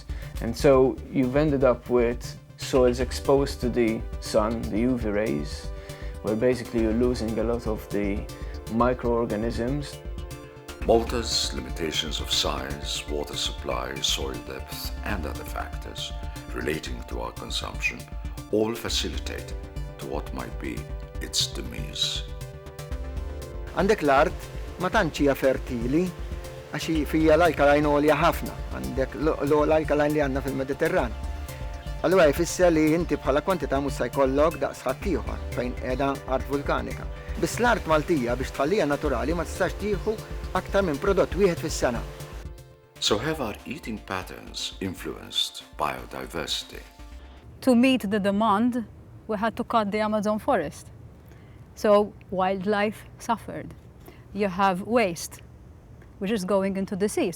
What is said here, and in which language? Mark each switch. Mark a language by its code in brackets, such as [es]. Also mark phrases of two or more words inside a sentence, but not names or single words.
[en] And so you've ended up with soils exposed to the sun, the UV rays, where basically you're losing a lot of the microorganisms. Malta's limitations of size, water supply, soil depth, and other factors relating to our consumption all facilitate to what might be its demise. [mt] Għandek l-art ma tantx hija fertili għax fija l-alkaline għolja ħafna, għandek l-alkaline li għandna fil-Mediterran. Allura jfisser li inti bħala kwantità mhux se jkollok daqs ħadd ieħor fejn qiegħda art vulkanika. Biss l-art Maltija biex tħallija naturali ma tistax tieħu aktar minn prodott wieħed fis-sena. [en] So have our eating patterns influenced biodiversity? To meet the demand, we had to cut the Amazon forest. So wildlife suffered. You have waste, which is going into the sea.